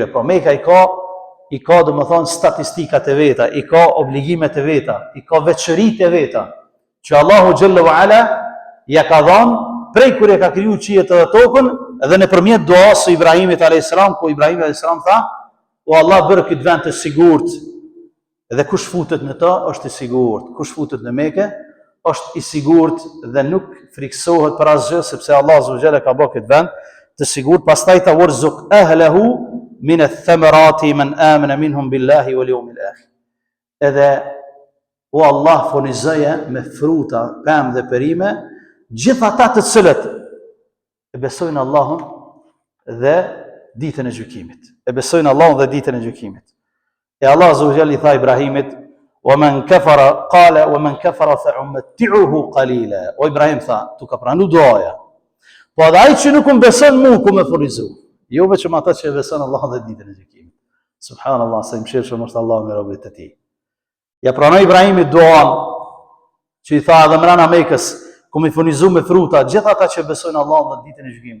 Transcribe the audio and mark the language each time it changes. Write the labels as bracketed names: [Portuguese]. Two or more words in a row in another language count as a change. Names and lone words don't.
[Albanian] Pra Meka i ka domethënë statistikat e veta, i ka obligimet e veta, i ka veçëritë e veta, që Allahu [Arabic] جل وعلا [Albanian] ja ka dhënë prej kur e ka krijuar qiejt edhe tokën dhe nëpërmjet duas së Ibrahimit [Arabic] عليه السلام, [Albanian] ku Ibrahim [Arabic] عليه السلام [Albanian] tha: "O Allah, bëre këtë vend të sigurt." Dhe kush futet në to është i sigurt. Kush futet në Mekë është i sigurt dhe nuk friksohet për asgjë, sepse Allah [Arabic] عز وجل [Albanian] ka bërë këtë vend të sigurt. [Arabic] Pastaj وارزق أهله من الثمرات من آمن منهم بالله واليوم الآخر. [Albanian] Edhe o Allah, furnizoje me fruta, pemë dhe perime gjithë ata të cilët e besojnë Allahun dhe ditën e gjykimit. E besojnë Allahun dhe ditën e gjykimit. E Allah [Arabic] عز وجل [Albanian] i tha Ibrahimit: [Arabic] "ومن كفر قال ومن كفر فأمتعه قليلا." [Albanian] O Ibrahim tha, tu ka pranu duaja. Po edhe ai që nuk më beson mua ku më furnizo. Jo vetëm ata që beson Allahun dhe ditën e gjykimit. Subhanallahu, sa i mëshirshëm është Allahu me robët e tij. Ja pranoi Ibrahimi duan që i tha edhe mbrana Mekës, ku më furnizo me fruta gjithë ata që besojnë Allahun dhe ditën e gjykimit.